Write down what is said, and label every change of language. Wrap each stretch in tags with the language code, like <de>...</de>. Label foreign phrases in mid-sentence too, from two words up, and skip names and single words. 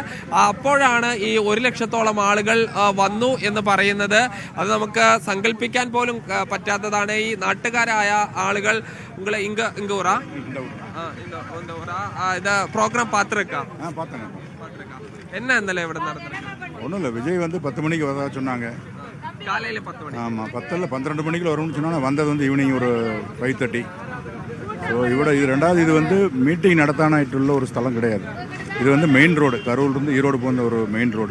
<ml>അപ്പോഴാണ് ഈ 1,00,000-ഓളം ആളുകൾ വന്നു എന്ന് പറയുന്നത്. അത് നമുക്ക് സങ്കല്പിക്കാൻ പോലും പറ്റാത്തതാണ്. ഈ നാട്ടുകാരായ ആളുകൾ ഇത് പ്രോഗ്രാം</ml> <ta>பாத்திருக்கா என்ன</ta> <ml>ഇന്നലെ ഇവിടെ നടന്നത്?</ml> <ta>ஒன்றும் இல்லை, விஜய் 10 மணிக்கு வர சொன்னாங்க. காலையில் 10 மணி. ஆமாம், 10 12 மணிக்கு வரும்னு சொன்னாங்க. வந்தது ஈவினிங் ஒரு 5:30. ஸோ ഇവിടെ இது ரெண்டாவது இது மீட்டிங் நடத்தானாയിട്ടുള്ള ஒரு ஸ்தலம் கிடையாது. இது மெயின் ரோடு, கரூர்லேருந்து ஈரோடு போன ஒரு மெயின் ரோடு.</ta>